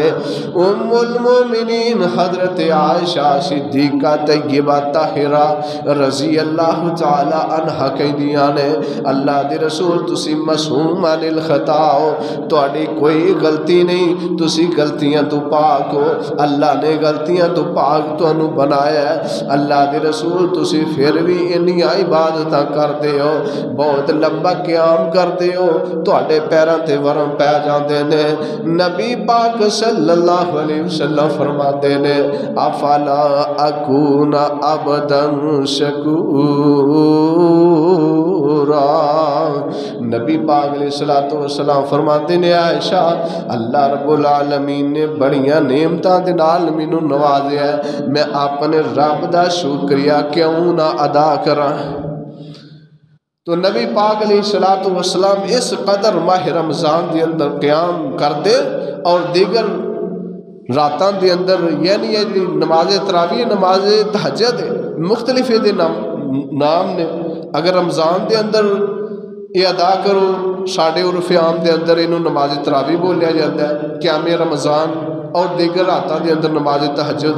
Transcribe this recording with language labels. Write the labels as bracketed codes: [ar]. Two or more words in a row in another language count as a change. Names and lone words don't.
[pa] ام المومنین حضرت عائشہ صدیقہ طیبہ طاہرہ [ar] رضی اللہ تعالی عنہا [pa] کہندیاں نے اللہ دے رسول تسی [ar] معصوم عن الخطا [pa] ہو، تہاڈی کوئی غلطی نہیں، تسی غلطیاں تو پاک ہو، اللہ نے غلطیاں تو پاک تانوں بنایا ہے۔ اللہ دے رسول تسی پھر بھی انیاں عبادتاں کردے ہو، بہت لمبا قیام کردے ہو، تہاڈے پیراں تے ورم پہ جاندے نے۔ نبی پاک [ar] صلی اللہ علیہ وسلم [pa] فرماتے نے [ar] افلا اکون عبدا شکورا، [pa] نبی پاک [ar] علیہ الصلوۃ والسلام [pa] فرماتے نے عائشہ اللہ [ar] رب العالمین [pa] نے بڑیاں نعمتاں دے نال مینوں نوازیا ہے، میں اپنے رب دا شکریہ کیوں نہ ادا کراں۔ تو نبی پاک [ar] علیہ الصلوۃ والسلام [pa] اس قدر ماہ رمضان دے اندر قیام کردے اور دیگر راتاں دے اندر یعنی نماز تراویح نماز تہجد مختلف دے نام نے، اگر رمضان دے اندر یہ ادا کرو ساڑھے عرف عام دے اندر انہوں نماز تراویح بولیا جاتا ہے، قیام رمضان اور دیگر راتاں دے اندر نماز تہجد۔